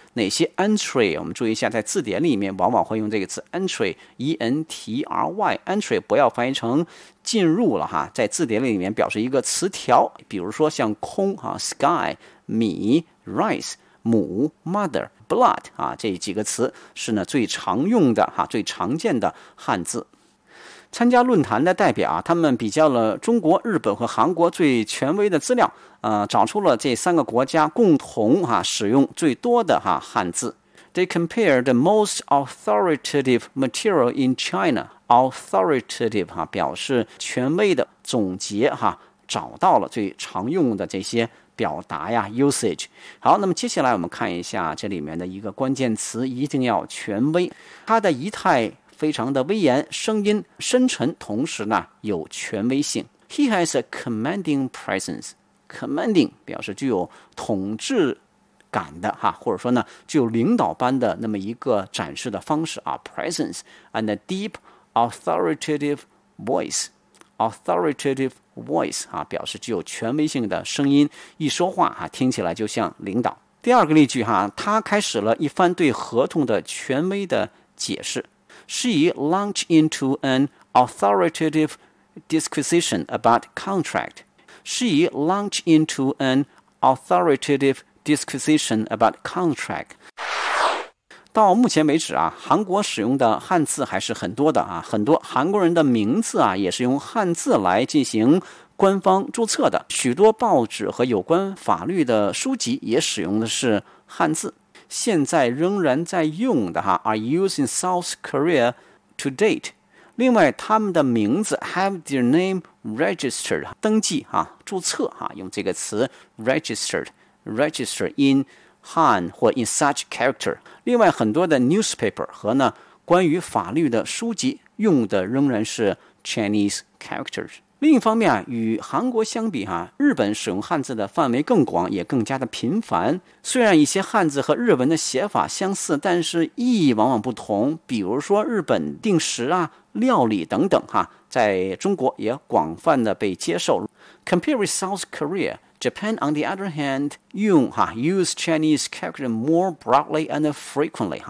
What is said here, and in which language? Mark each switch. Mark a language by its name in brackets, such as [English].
[Chinese] 哪些 entry? 我们注意一下，在字典里面往往会用这个词 entry, E-N-T-R-Y, entry 不要翻译成进入了，在字典里面表示一个词条，比如说像空 sky, 米 rice, 母 mother,blood, 这几个词是呢最常用的最常见的汉字。参加论坛的代表他们比较了中国、日本和韩国最权威的资料，找出了这三个国家共同使用最多的汉字。 [English] They compare the most authoritative material in China. [Chinese] Authoritative, 表示权威的，总结找到了最常用的这些表达呀 usage。好，那么接下来我们看一下这里面的一个关键词，一定要权威。它的仪态非常的威严，声音深沉，同时呢有权威性。 [English] He has a commanding presence. [Chinese] Commanding 表示具有统治感的或者说呢具有领导般的那么一个展示的方式 [English] presence and a deep authoritative voice. [Chinese] Authoritativevoice, 表示具有权威性的声音，一说话听起来就像领导。第二个例句他开始了一番对合同的权威的解释。 [English] She launched into an authoritative disquisition about contract. She launched into an authoritative disquisition about contract. [Chinese] 到目前为止韩国使用的汉字还是很多的很多韩国人的名字也是用汉字来进行官方注册的，许多报纸和有关法律的书籍也使用的是汉字。现在仍然在用的 [English] are used in South Korea to date。 [Chinese] 另外他们的名字 [English] have their name registered, [Chinese] 登记注册用这个词 [English] registered in Han [Chinese] 或 [English] in such character。 [Chinese] 另外很多的 newspaper 和呢关于法律的书籍用的仍然是 [English] Chinese characters。 [Chinese] 另一方面与韩国相比日本使用汉字的范围更广，也更加的频繁。虽然一些汉字和日文的写法相似，但是意义往往不同，比如说日本定时料理等等在中国也广泛的被接受。 [English] Compared with South KoreaJapan, on the other hand, use Chinese character more broadly and frequently.